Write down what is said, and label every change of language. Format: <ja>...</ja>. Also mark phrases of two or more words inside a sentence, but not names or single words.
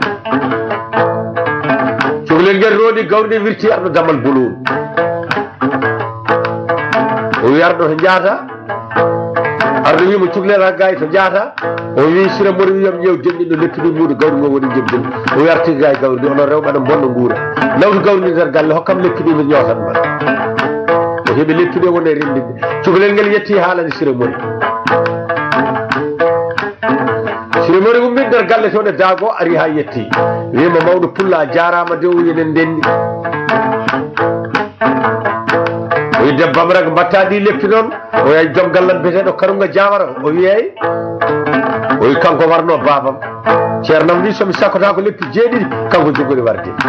<ff>cukalel ngel roodi gawri ɗe wirti arɗo damal boloru o wi arɗo to jaata arɗo wimo cukalel gaay to jaata o wi sira mori wiyam ƴeew denɗiɗo leppiɗo muuɗo gawri ngo woni jebdel o wi arti gaay gawri ndi onon rewɓe aɗa bonno nguura nawtu gawri ndi nder galle hokkam leppiɗi mi ñootanma o heɓe leppiɗo woni e rendinde cukalel ngel yetti haalani sira mori sira mori ummi nder galle toon e daago ari ha yetti wima mawɗo pulla a jarama de o yenen ndenni o wi debbo am rag mbatta ɗi leppi noon o yay joom gallan biyeteɗo karunga jamara o wiyey o wi kanko warno babam ceernam wi somi sakkota ko leppi jeeɗiɗi kanko jogori warde</ff>